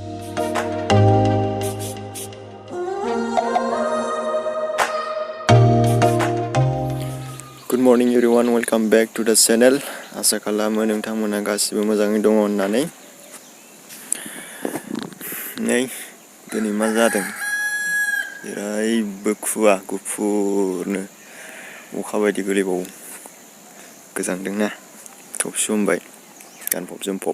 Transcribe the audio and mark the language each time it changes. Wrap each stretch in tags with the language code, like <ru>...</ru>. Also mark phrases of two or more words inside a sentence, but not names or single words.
<en>Good morning everyone, welcome back to the channel.</en> <brx>Asa खालामो नोंथांमोना गासिबो मोजाङै दङ होननानै। नै दिनै मा जादों? जेरावबो खुवा गुफुरनो अखा बायदि गोलैबावो। गोजांदोंना थफि हमबाय गानफब जोमफब।</brx>